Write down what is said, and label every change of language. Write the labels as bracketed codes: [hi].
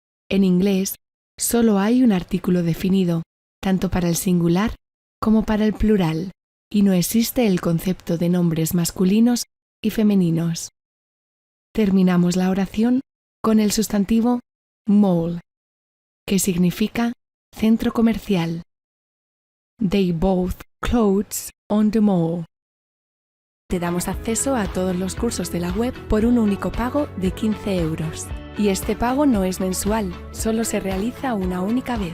[es] En inglés, solo hay un artículo definido, tanto para el singular como para el plural, y no existe el concepto de nombres masculinos y femeninos. Terminamos la oración con el sustantivo mall, que significa centro comercial. [en] They bought clothes on the mall. [es] Te damos acceso a todos los cursos de la web por un único pago de 15 euros. Y este pago no es mensual, solo se realiza una única vez.